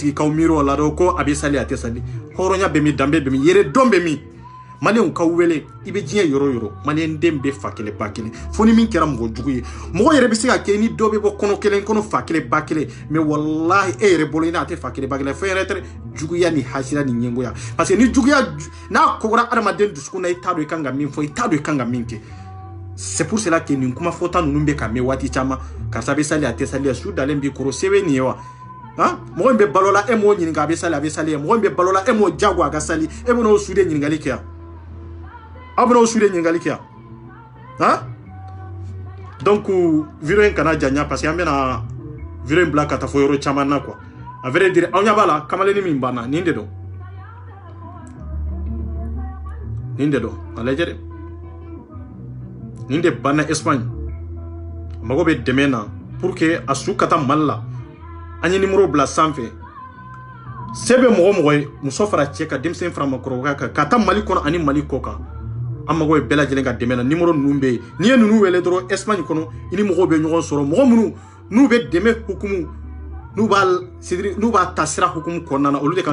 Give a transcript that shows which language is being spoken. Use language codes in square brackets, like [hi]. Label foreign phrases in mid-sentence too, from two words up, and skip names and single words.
[bm] sigi k'aw miiri o la dɔrɔn ko a bɛ sali a tɛ sali hɔrɔnya bɛ min danbe bɛ min yɛrɛ dɔn bɛ min maliyɛnw ka wele i bɛ diɲɛ yɔrɔ yɔrɔ maliyɛn den bɛ fa kelen ba kelen fo ni min kɛra mɔgɔ jugu ye mɔgɔ yɛrɛ bɛ se ka kɛ ni dɔ bɛ bɔ kɔnɔ kelen kɔnɔ fa kelen ba kelen mais wallahi e yɛrɛ bolo i n'a tɛ fa kelen ba kelen fɛn yɛrɛ tɛ juguya ni hasira ni ɲɛngoya [fr] parce que [bm] ni juguya n'a kɔgɔra adamaden dusukun na i t'a dɔn i kan ka min fɔ i t'a dɔn i kan ka min kɛ [fr] c'est pour cela que [bm] nin kuma fɔta ninnu bɛ ka mɛn waati caman karisa bɛ sali a tɛ sali su dalen b'i kɔrɔ se bɛ nin ye wa mɔgɔ min bɛ balo la e m'o ɲininka a bɛ sali mɔgɔ min bɛ balo la e m'o jago a ka sali e bɛ n'o su de ɲininkali kɛ yan aw bɛn'o su de ɲininkali kɛ yan [fr] donc vidéo [bm] in kana janya [fr] parce que [bm] an bɛna vidéo in bila ka taa fɔ yɔrɔ caman na [fr] quoi à vrai dire [bm] aw ɲɛ b'a la kamalennin min banna nin de don a lajɛ dɛ nin de banna Espagne mago bɛ dɛmɛ na [fr] pour que [bm] a su ka taa Mali la an ye numéro bila sanfɛ se bɛ mɔgɔ ye muso fara cɛ ka denmisɛn fara makɔrɔba kan ka taa Mali kɔnɔ ani Mali kɔ kan an mago bɛ bɛɛ lajɛlen ka dɛmɛ na numéro ninnu bɛ yen n'i ye ninnu wele dɔrɔn Espagne kɔnɔ i ni mɔgɔw bɛ ɲɔgɔn sɔrɔ mɔgɔ minnu n'u bɛ dɛmɛ hukumu n'u b'a ta sira hukumu kɔnɔna na olu de ka